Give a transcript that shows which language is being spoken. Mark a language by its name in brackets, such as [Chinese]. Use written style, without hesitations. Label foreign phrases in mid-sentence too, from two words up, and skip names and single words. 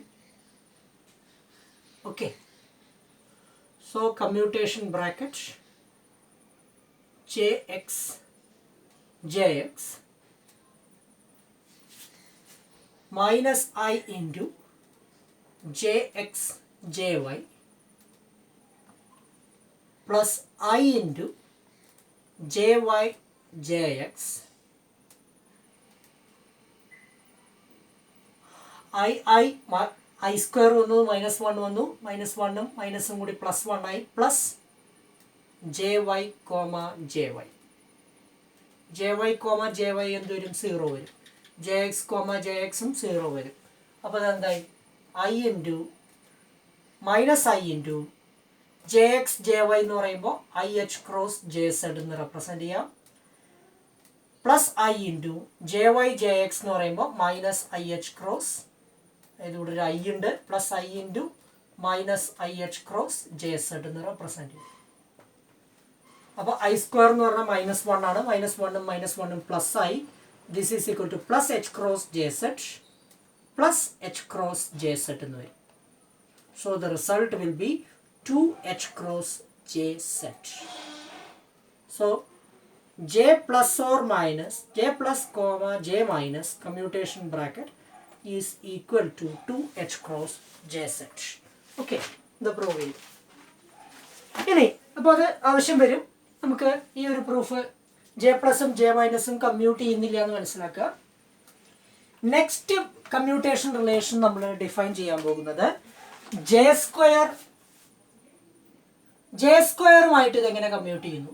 [English] Okay, so commutation bracket jx minus I into jx jy plus I into jy jx I square [Malayalam] വന്നു, -1 വന്നു, -1ഉം മൈനസും കൂടി +1 ആയി, പ്ലസ് jy, jy. jy എന്ത് വരും? 0 വരും. jx, jxും 0 വരും. അപ്പോൾ അതെന്തായി? [English] I into jx jy [Malayalam] എന്ന് പറയുമ്പോൾ IH ക്രോസ് jz എന്ന് റെപ്രസെൻറ്റ് ചെയ്യാം. പ്ലസ് [English] I into jy jx [Malayalam] എന്ന് പറയുമ്പോൾ -IH ക്രോസ്, ഇതിലൂടെ ഒരു I ഉണ്ട്, പ്ലസ് [English] I into -IH [Malayalam] ക്രോസ് jz എന്ന് റെപ്രസെൻറ്റ് ചെയ്യും. അപ്പോൾ I സ്ക്വയർ എന്ന് പറഞ്ഞാൽ -1 ആണ്. -1ഉം പ്ലസ് ആയി. [English] this is equal to plus H cross jz plus H cross jz [Malayalam] എന്ന് വരും. [English] so the result will be 2H cross jz. So j plus or minus j plus comma j minus commutation bracket is equal to 2H cross jz. Okay, the proof. [Malayalam] ഇനി അപ്പോൾ അത് ആവശ്യം വരും. നമുക്ക് ഈ ഒരു പ്രൂഫ് ജെ പ്ലസും ജെ മൈനസും കമ്മ്യൂട്ട് ചെയ്യുന്നില്ല എന്ന് മനസ്സിലാക്കുക. [English] next commutation relation [Malayalam] നമ്മൾ ഡിഫൈൻ ചെയ്യാൻ പോകുന്നത് ജെ സ്ക്വയർ ജെ സ്ക്വയറുമായിട്ട് ഇതെങ്ങനെ കമ്മ്യൂട്ട് ചെയ്യുന്നു?